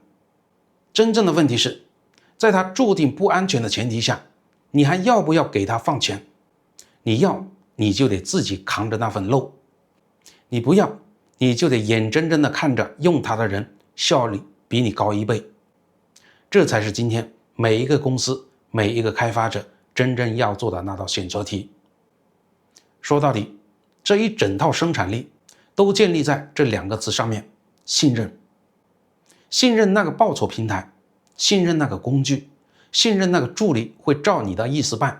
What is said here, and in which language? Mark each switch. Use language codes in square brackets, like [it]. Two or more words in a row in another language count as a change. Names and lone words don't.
[zh] 真正的問題是，在它注定不安全的前提下，你還要不要給它放權？你要，你就得自己扛着那份漏；你不要，你就得眼睁睁地看着用它的人效率比你高1倍。這才是今天每一個公司每一個開發者真正要做的那道選擇題。說到底，這一整套生產力都建立在這2個字上面：信任。信任那個報酬平台，信任那個工具，信任那個助理會照你的意思辦。